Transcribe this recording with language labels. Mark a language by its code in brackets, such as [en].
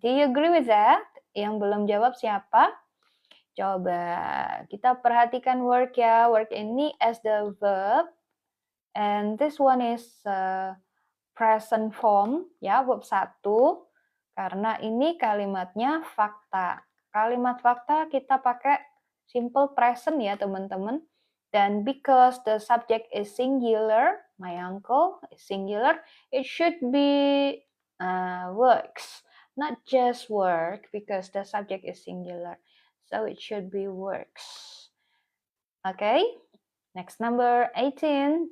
[en] Do you agree with that? [id] Yang belum jawab siapa? Coba kita perhatikan work ya. [en] Work ini as the verb, and this one is present form ya, verb 1. [id] Karena ini kalimatnya fakta. Kalimat fakta kita pakai simple present ya teman-teman. [en] Dan because the subject is singular, my uncle is singular, it should be works, not just work, because the subject is singular. So it should be works. Okay, next number 18.